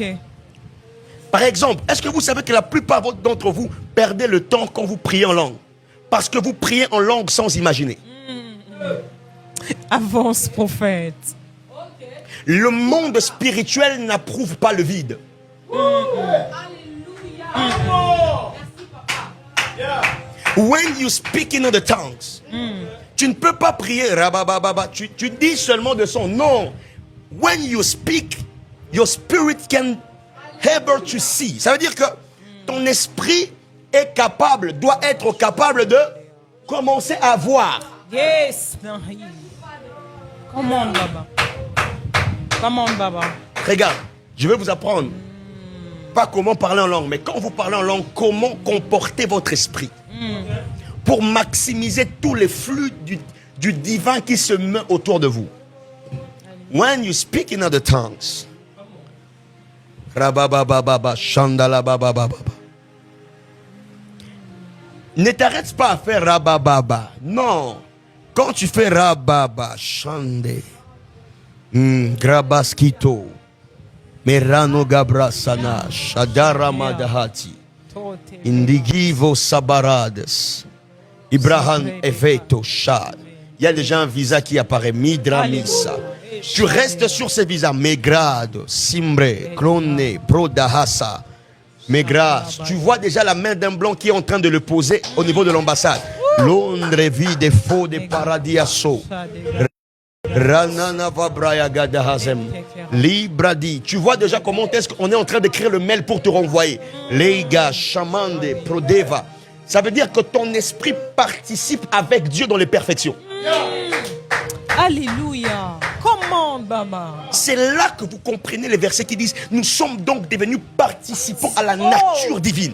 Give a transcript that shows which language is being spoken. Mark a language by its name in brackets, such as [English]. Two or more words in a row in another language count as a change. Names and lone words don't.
[French] Par exemple, est-ce que vous savez que la plupart d'entre vous perdez le temps quand vous priez en langue? Parce que vous priez en langue sans imaginer. Avance, prophète. Le monde spirituel n'approuve pas le vide. [English] When you speak in other tongues, [French] tu ne peux pas prier rabababa. Tu dis seulement de son nom. [English] When you speak, your spirit can able to see. [French] Ça veut dire que ton esprit est capable, doit être capable de commencer à voir. [English] Yes. Come on, Baba. Come on, Baba. [French] Regarde, je vais vous apprendre. Pas comment parler en langue, mais quand vous parlez en langue, comment comporter votre esprit. Pour maximiser tous les flux du divin qui se met autour de vous. [English] When you speak in other tongues, rababababa, shandalabababa. [French] Ne t'arrête pas à faire rabababa. Non. Quand tu fais rababa, shande, grabaskito, merano gabrasana, shadara madahati, indigivo sabarades, Ibrahim Eveto Shad. Il y a déjà un visa qui apparaît, Midramisa. Tu restes sur ces visas, Megrado, Simbre, Krone, Prodahasa, Megras. Tu vois déjà la main d'un blanc qui est en train de le poser au niveau de l'ambassade. Londres vide faux de paradiaso. Ranana Vabraya Gadahazem. Libradi. Tu vois déjà comment est-ce qu'on est en train d'écrire le mail pour te renvoyer. Leiga, Shamande, Prodeva. Ça veut dire que ton esprit participe avec Dieu dans les perfections. Alléluia. Comment, Baba? C'est là que vous comprenez les versets qui disent nous sommes donc devenus participants à la nature divine.